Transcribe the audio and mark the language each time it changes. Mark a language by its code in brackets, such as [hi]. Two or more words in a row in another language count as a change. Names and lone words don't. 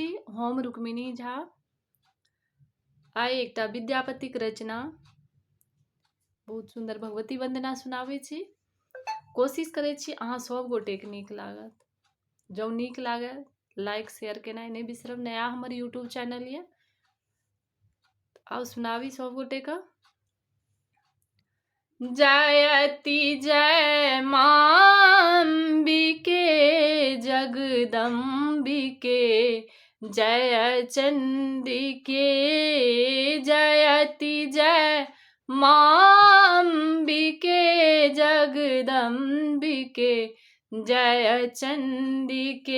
[mai] हम रुक्मिणी झा आइ एकटा विद्यापतिक रचना बहुत सुंदर भगवती वंदना सुनाबै छी। कोशिश करै छी अहाँ सब गोटेके नीक लागत। जँ नीक लागे [en] like share [mai] केनाइ नहीं बिसरब। नया हमर यूट्यूब चैनल ये। आउ सुनाबी सब गोटेके। जयति जय माँ अम्बिके जगदम्बिके जय चंडिके। जयति जय माँ अम्बिके जगदम्बिके जय चंडिके।